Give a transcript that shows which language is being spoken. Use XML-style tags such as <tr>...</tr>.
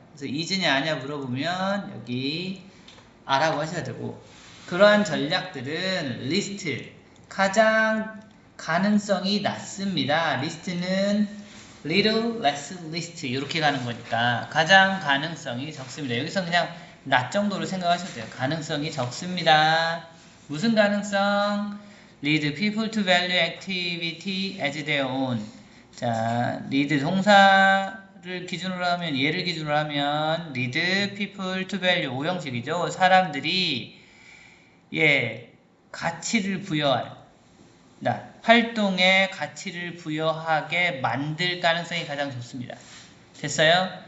<ko>그래서 이즈냐 아냐 물어보면 여기 아라고 하셔야 되고 그러한 전략들은 리스트 가장 가능성이 낮습니다. 리스트는</ko> <en>little less list</en> <ko>이렇게 가는 거니까 가장 가능성이 적습니다. 여기서 그냥 낮 정도로 생각하셔도 돼요. 가능성이 적습니다. 무슨 가능성?</ko> <en>lead people to value activity as their own.</en> <ko>자, lead 동사를 기준으로 하면 얘를 기준으로 하면</ko> <en>lead people to value</en> <ko>오형식이죠. 사람들이 가치를 부여할 활동에 가치를 부여하게 만들 가능성이 가장 좋습니다. 됐어요?</ko>